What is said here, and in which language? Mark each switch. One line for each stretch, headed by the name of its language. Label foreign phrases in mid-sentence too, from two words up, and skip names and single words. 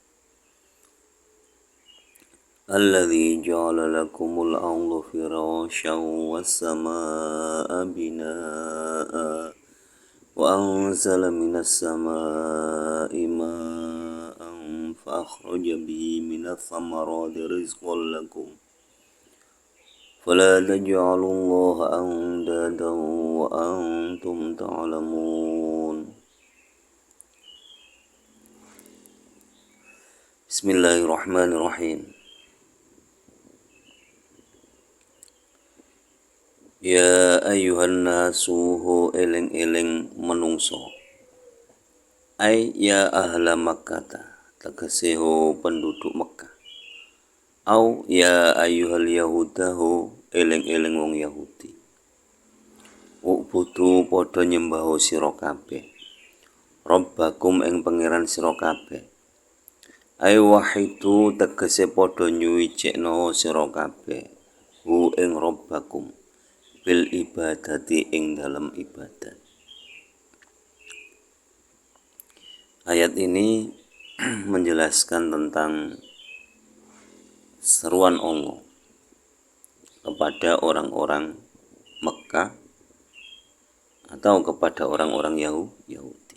Arabic: الذي جعل لكم الأرض فراشا والسماء بناء وأنزل من السماء ماء فأخرج به من الثمرات رزقا لكم فلا تجعلوا لله أندادا وأنتم تعلمون. Bismillahirrahmanirrahim. يا أيها الناس
Javanese: ho eling-eling menungso.
Arabic: أي يا أهل مكة,
Javanese: tegese ho penduduk Mekah.
Arabic: أو يا أيها اليهود
Javanese: ho eling-eling wong Yahudi. Ubudu padha nyembah sira kabeh. Rabbakum ing pangeran sira kabeh.
Arabic: أي وحدوا
Javanese: tegese padha nyuwijekno sira kabeh. Hu ing Rabbakum
Arabic: بالعبادة
Javanese: ing dalam ibadat.
Indonesian: Ayat ini menjelaskan tentang seruan Allah kepada orang-orang Mekah atau kepada orang-orang Yahudi.